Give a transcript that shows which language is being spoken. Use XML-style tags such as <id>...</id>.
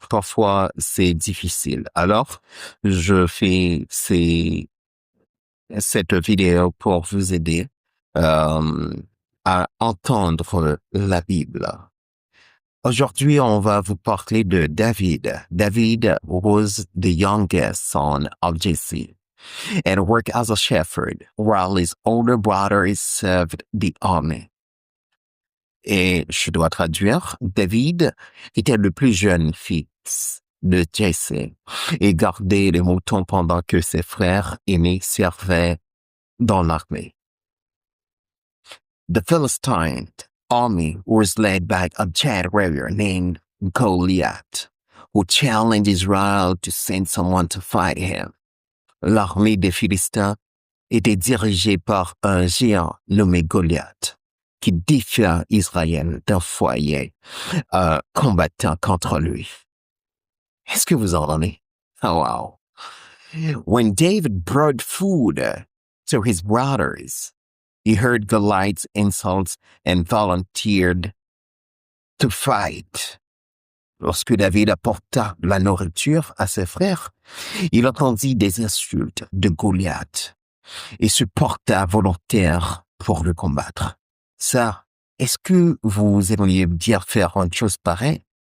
<fr>Parfois, c'est difficile. Alors, je fais cette vidéo pour vous aider à entendre la Bible. Aujourd'hui, on va vous parler de David.</fr> <en>David was the youngest son of Jesse and worked as a shepherd while his older brother served the army.</en> <fr>Et je dois traduire, David était le plus jeune fils de Jesse et gardait les moutons pendant que ses frères aînés servaient dans l'armée.</fr> <en>The Philistine army was led by a giant warrior named Goliath, who challenged Israel to send someone to fight him.</en> <fr>L'armée des Philistins était dirigée par un géant nommé Goliath, qui défia Israël d'envoyer un combattant contre lui. Est-ce que vous entendez? Oh, wow.</fr> <en>When David brought food to his brothers, he heard Goliath's insults and volunteered to fight.</en> <fr>Lorsque David apporta la nourriture à ses frères, il entendit des insultes de Goliath et se porta volontaire pour le combattre. Ça, est-ce que vous aimeriez bien faire une chose pareille?</fr>